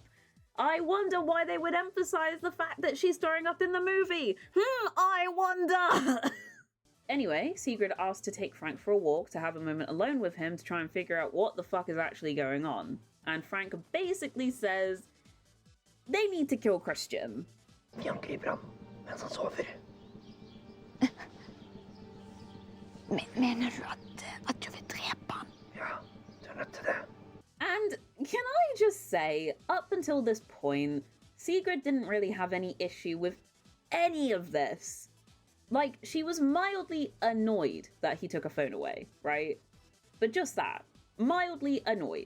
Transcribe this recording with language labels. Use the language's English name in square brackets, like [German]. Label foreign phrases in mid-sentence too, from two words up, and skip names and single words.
[English] I wonder why they would emphasize the fact that she's throwing up in the movie. I wonder. Anyway, Sigrid asks to take Frank for a walk to have a moment alone with him to try and figure out what the fuck is actually going on. And Frank basically says they need to kill Christian. [Norwegian] Vi angriper ham mens han sover. Mener du at du vil drepe han? Ja, du er nødt til det. [English] And can I just say, up until this point, Sigrid didn't really have any issue with any of this. Like, she was mildly annoyed that he took her phone away, right? But just that. Mildly annoyed.